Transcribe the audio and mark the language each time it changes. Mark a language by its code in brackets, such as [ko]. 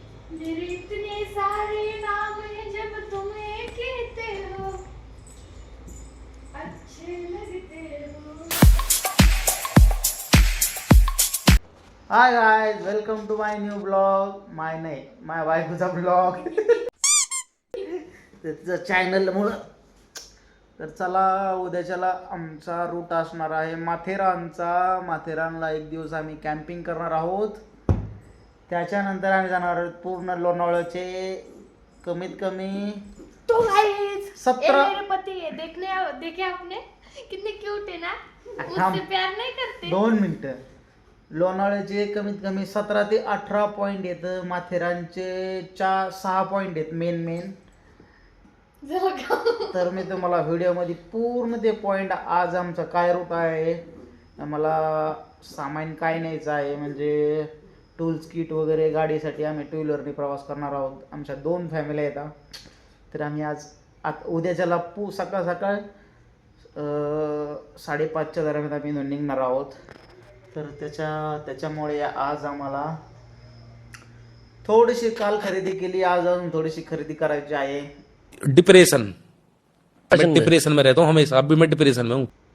[hi] मेरे इतने सारे नाम हैं जब तुम एक कहते हो अच्छे लगते हो. [en] Hi guys, welcome to my new blog. [mr] माय बायकोचा ब्लॉग त्याचं चॅनलमुळं. तर चला उद्याच्याला आमचा रूट असणार आहे माथेरानचा. माथेरानला एक दिवस आम्ही कॅम्पिंग करणार आहोत. त्याच्यानंतर आम्ही जाणार आहोत पूर्ण लोणावळ्याचे कमीत कमी [en] तो गाइस 17 [hi] मेरे पति है, देखे आपने कितने क्यूट है ना. [mr] थांब. [hi] मुझसे प्यार नहीं करते. [mr] 2 मिनिटं. लोणावळ्याचे कमीत कमी 17 ते 18 पॉइंट येतं. माथेरानचे 6 पॉइंट आहेत मेन. तर मी तुम्हाला व्हिडिओमध्ये पूर्ण ते पॉइंट, आज आमचा काय रूट आहे, आम्हाला सामान काय न्यायचं आहे, म्हणजे टूल्स किट वगैरे. गाडीसाठी आम्ही 2 व्हीलरने प्रवास करणार आहोत. आमच्या 2 फॅमिली येतात. तर आम्ही उद्याच्याला सकाळ 5:30च्या दरम्यान आम्ही निघणार आहोत. तर त्याच्यामुळे आज आम्हाला थोडीशी काल खरेदी केली, आज अजून थोडीशी खरेदी करायची आहे. [hi] डिप्रेशन मैं डिप्रेशन में रहता हूँ हमेशा. अभी मैं डिप्रेशन में हूँ.